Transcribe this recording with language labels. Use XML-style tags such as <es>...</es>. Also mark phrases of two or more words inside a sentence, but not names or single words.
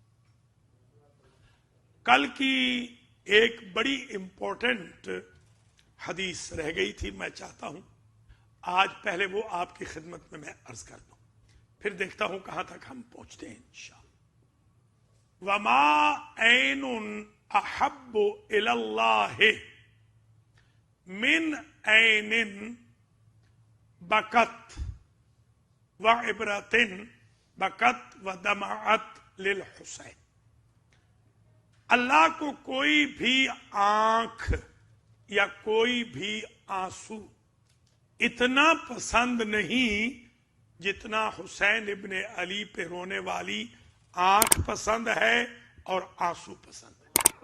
<ur>کل کی ایک بڑی امپورٹنٹ حدیث رہ گئی تھی، میں چاہتا ہوں آج پہلے وہ آپ کی خدمت میں عرض کر دوں، پھر دیکھتا ہوں کہاں تک ہم پہنچتے ہیں انشاءاللہ.</ur> <ar>وما عین احب الی اللہ من عین بکت وعبرۃ بکت ودمعت للحسین.</ar> <ur>اللہ کو کوئی بھی آنکھ یا کوئی بھی آنسو اتنا پسند نہیں جتنا حسین ابن علی پہ رونے والی آنکھ پسند ہے اور آنسو پسند ہے.</ur>